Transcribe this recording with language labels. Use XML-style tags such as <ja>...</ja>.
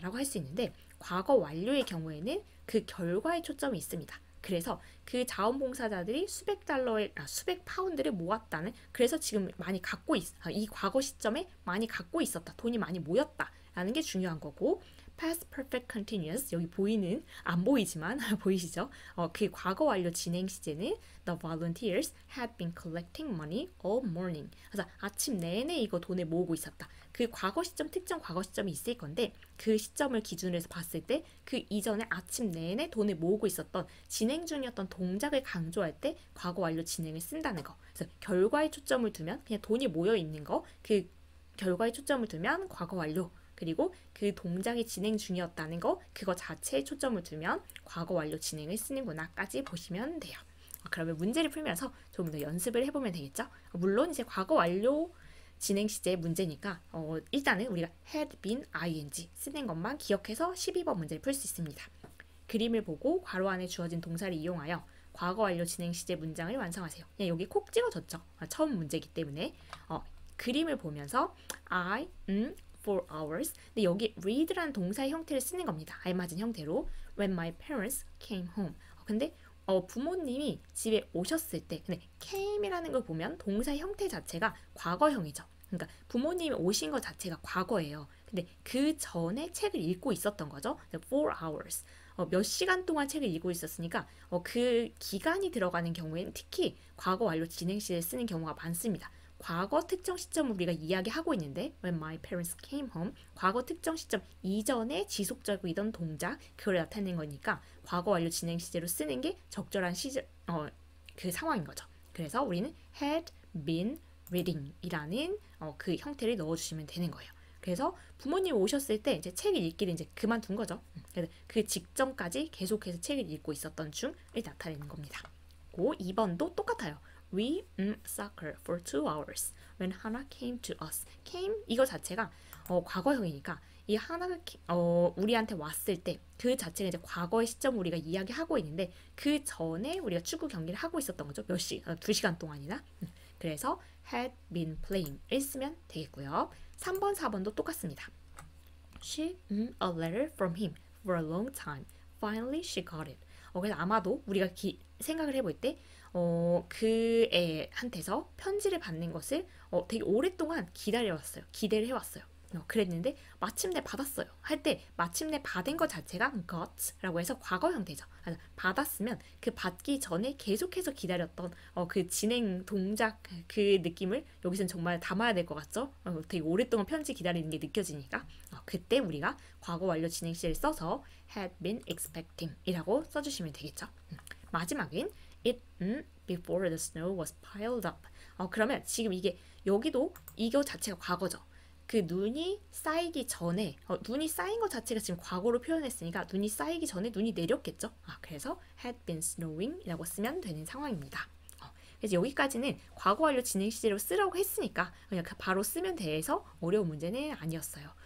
<ko>라고 할 수 있는데 과거 완료의 경우에는 그 결과에 초점이 있습니다. 그래서 그 자원봉사자들이 수백 파운드를 모았다는 그래서 지금 많이 갖고 이 과거 시점에 많이 갖고 있었다. 돈이 많이 모였다라는 게 중요한 거고</ko> <en>past perfect continuous</en> <ko>여기 보이는 안 보이지만 보이시죠? 그 과거 완료 진행 시제는</ko> <en>the volunteers had been collecting money all morning.</en> <ko>그래서 아침 내내 이거 돈을 모으고 있었다. 그 과거 시점 특정 과거 시점이 있을 건데 그 시점을 기준으로 해서 봤을 때 그 이전에 아침 내내 돈을 모으고 있었던 진행 중이었던 동작을 강조할 때 과거 완료 진행을 쓴다는 거. 그래서 결과에 초점을 두면 그냥 돈이 모여 있는 거 그 결과에 초점을 두면 과거 완료. 그리고 그 동작이 진행 중이었다는 거 그거 자체에 초점을 두면 과거 완료 진행을 쓰는구나까지 보시면 돼요. 그러면 문제를 풀면서 좀 더 연습을 해보면 되겠죠? 물론 이제 과거 완료 진행 시제 문제니까 일단은 우리가</ko> <en>had been ing</en> <ko>쓰는 것만 기억해서 12번 문제를 풀 수 있습니다. 그림을 보고 괄호 안에 주어진 동사를 이용하여 과거 완료 진행 시제 문장을 완성하세요. 그냥 여기 콕 찍어줬죠. 처음 문제이기 때문에 그림을 보면서</ko> <en>I, for hours.</en> <ko>근데 여기 read라는 동사의 형태를 쓰는 겁니다. 알맞은 형태로</ko> <en>when my parents came home.</en> <ko>근데 부모님이 집에 오셨을 때 근데 came이라는 걸 보면 동사의 형태 자체가 과거형이죠. 그러니까 부모님이 오신 것 자체가 과거예요. 근데 그 전에 책을 읽고 있었던 거죠.</ko> <en>4 hours.</en> <ko>몇 시간 동안 책을 읽고 있었으니까 그 기간이 들어가는 경우에는 특히 과거 완료 진행 시를 쓰는 경우가 많습니다. 과거 특정 시점을 우리가 이야기하고 있는데</ko> <en>when my parents came home</en> <ko>과거 특정 시점 이전에 지속적이던 동작 그걸 나타내는 거니까 과거 완료 진행 시제로 쓰는 게 적절한 그 상황인 거죠. 그래서 우리는</ko> <en>had been reading</en> <ko>이라는 그 형태를 넣어주시면 되는 거예요. 그래서 부모님 오셨을 때 이제 책을 읽기를 이제 그만둔 거죠. 그래서 그 직전까지 계속해서 책을 읽고 있었던 중을 나타내는 겁니다. 2번도 똑같아요.</ko> <en>We soccer for 2 hours when Hannah came to us.</en> <ko>came 이거 자체가 과거형이니까 이 하나가 우리한테 왔을 때 그 자체가 이제 과거의 시점 우리가 이야기하고 있는데 그 전에 우리가 축구 경기를 하고 있었던 거죠. 2시간 동안이나. 그래서</ko> <en>had been playing</en> <ko>을 쓰면 되겠고요. 3번, 4번도 똑같습니다.</ko> <en>She a letter from him for a long time. Finally she got it.</en> <ko>그래서 아마도 우리가 생각을 해볼 때 그 애한테서 편지를 받는 것을 되게 오랫동안 기다려왔어요. 기대를 해왔어요. 그랬는데 마침내 받았어요. 할 때 마침내 받은 것 자체가 got라고 해서 과거 형태죠. 받았으면 그 받기 전에 계속해서 기다렸던 그 진행 동작 그 느낌을 여기서는 정말 담아야 될 것 같죠? 되게 오랫동안 편지 기다리는 게 느껴지니까 그때 우리가 과거 완료 진행 시를 써서</ko> <en>had been expecting</en> <ko>이라고 써주시면 되겠죠. 마지막은</ko> <en>it before the snow was piled up.</en> <ko>그러면 지금 이게 여기도 이거 자체가 과거죠. 그 눈이 쌓이기 전에 눈이 쌓인 것 자체가 지금 과거로 표현했으니까 눈이 쌓이기 전에 눈이 내렸겠죠. 그래서</ko> <en>had been snowing</en> <ko>이라고 쓰면 되는 상황입니다. 그래서 여기까지는 과거 완료 진행 시제로 쓰라고 했으니까 그냥 바로 쓰면 돼서 어려운 문제는 아니었어요.</ko>